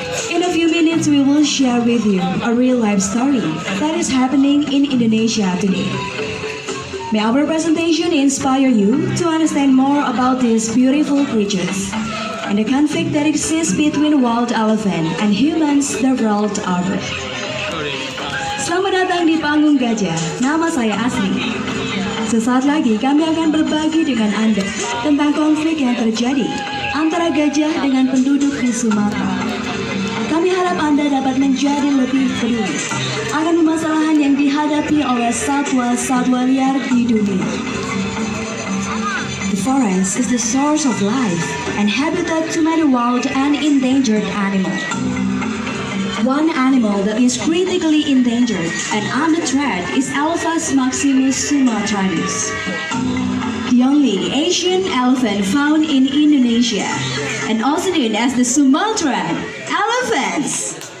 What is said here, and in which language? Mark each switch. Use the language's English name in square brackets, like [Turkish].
[English] In a few minutes, we will share with you a real-life story that is happening in Indonesia today. May our presentation inspire you to understand more about these beautiful creatures and the conflict that exists between wild elephant and humans the world over. [Indonesian] Selamat datang di panggung Gajah. Nama saya Asri. Sesaat lagi kami akan berbagi dengan Anda tentang konflik yang terjadi antara gajah dengan penduduk di Sumatera. Kami harap Anda dapat menjadi lebih peduli akan permasalahan yang dihadapi oleh satwa-satwa liar di dunia. [English] The forest is the source of life and habitat to many wild and endangered animals. One animal that is critically endangered and under threat is Elephas maximus sumatranus, the only Asian elephant found in Indonesia and also known as the Sumatran elephants.